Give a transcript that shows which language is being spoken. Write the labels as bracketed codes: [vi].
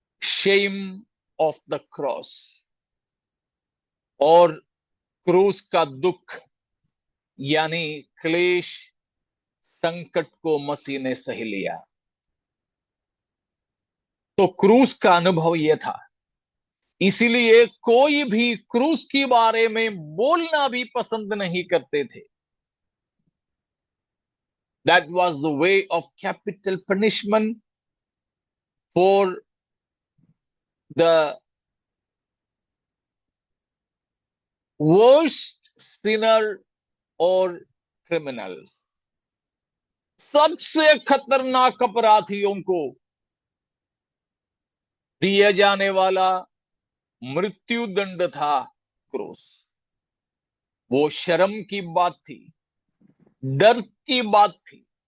[en] shame of the cross, [hi] और क्रूस का दुख यानी क्लेश, संकट को मसीह ने सही लिया। तो क्रूस का अनुभव यह था, इसीलिए कोई भी क्रूस के बारे में बोलना भी पसंद नहीं करते थे। [en] That was the way of capital punishment for the worst sinner or criminals. [hi] सबसे खतरनाक अपराधियों को दिया जाने वाला मृत्यु दंड था क्रूस। वो शर्म की बात थी, डर की बात थी।